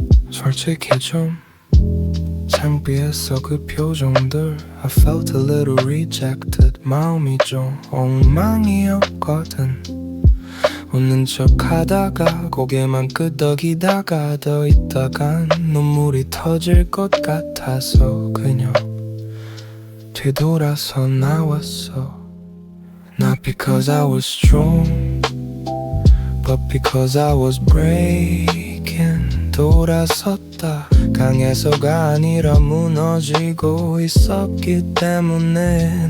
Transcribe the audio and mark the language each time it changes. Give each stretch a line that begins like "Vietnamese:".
Korean: 솔직히 좀 창피했어 그 표정들.
English: I felt a little rejected.
Korean: 마음이 좀 엉망이었거든. 웃는 척 하다가 고개만 끄덕이다가 더 있다간 눈물이 터질 것 같아서 그냥 뒤돌아서 나왔어.
English: Not because I was strong, but because I was breaking.
Korean: 돌아섰다 강해서가 아니라 무너지고 있었기 때문에.